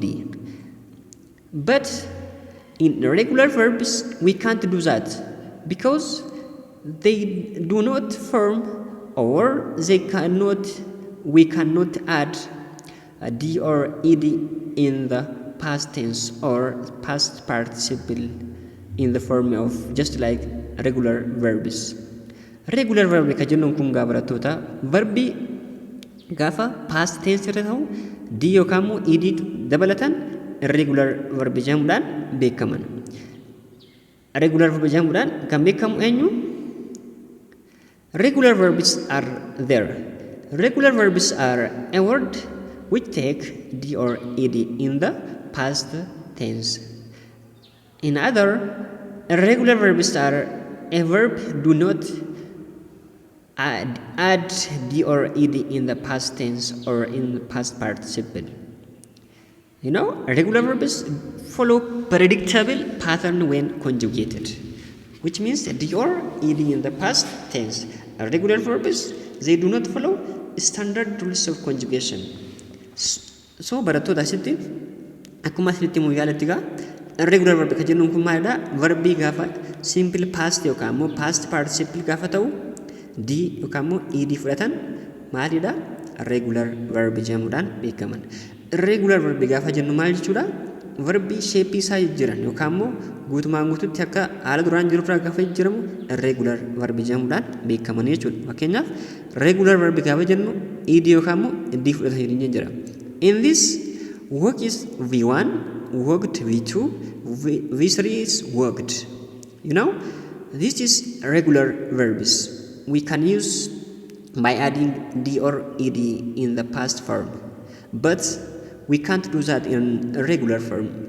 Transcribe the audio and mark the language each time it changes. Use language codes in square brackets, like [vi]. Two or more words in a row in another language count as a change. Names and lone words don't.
[en] But in irregular verbs we can't do that because they do not form or we cannot add a d or ed in the past tense or past participle in the form of just like regular verbs. Regular verb [om] ka jennuun kun gaa barattoota verbi gaafa [en] past tense [om] irra ta'u d yookaan immoo ed dabalatan [en] irregular verb [om] jedhamuudhaan beekaman. [en] Regular verb [om] jedhamuudhaan kan beekamu eenyu? [en] Regular verbs are there. Regular verbs are a word which take d or ed in the past tense. In other, irregular verbs are a verb do not add d or ed in the past tense or in the past participle. You know, regular verbs follow predictable pattern when conjugated, which means d or ed in the past tense. Regular verbs, they do not follow standard rules of conjugation. [om] So barattoota asitti akkuma asinitti immoo yaalatti gaa [en] irregular verb [om] ka jennuun kun maalidha? Verbii gaafa [en] simple past [om] yookaan immoo [en] past participle [om] gaafa ta'u d yookaan immoo ed fudhatan maalidha? [en] Regular verb [om] jedhamuudhaan beekaman. [en] Irregular verb [om] gaafa jennu maal jechuudha? Verbii sheepii isaa jijjiiran yookaan immoo guutumaan guututti akka haala duraan jiru irraa gaafa jijjiiramu [en] irregular verb [om] jedhamuudhaan beekaman jechuudha. Fakkeenyaaf [en] regular verb [om] gaafa jennu ed yookaan immoo d fudhatanii jira. [en] In this, work is V1, worked V2, V3 is worked. You know, this is regular verbs. We can use by adding d or ed in the past form. But we can't do that in a regular form.